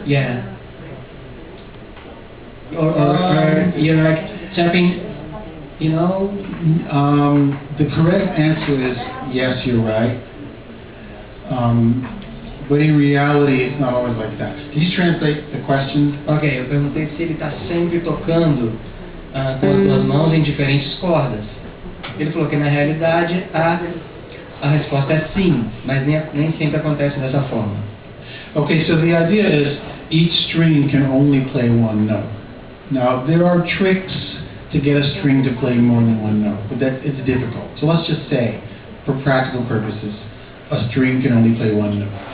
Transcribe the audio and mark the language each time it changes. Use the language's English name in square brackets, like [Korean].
[English] Yeah. Or you're like tapping, you know? The correct answer is yes, you're right. But in reality, it's not always like that. Can you translate the question? [Portuguese] Ok, eu perguntei se ele está sempre tocando com as duas mãos em diferentes cordas. Ele falou que na realidade a resposta é sim, mas nem sempre acontece dessa forma. [English] Okay, so the idea is each string can only play one note. Now, there are tricks to get a string to play more than one note, but it's difficult. So let's just say, for practical purposes, a string can only play one note.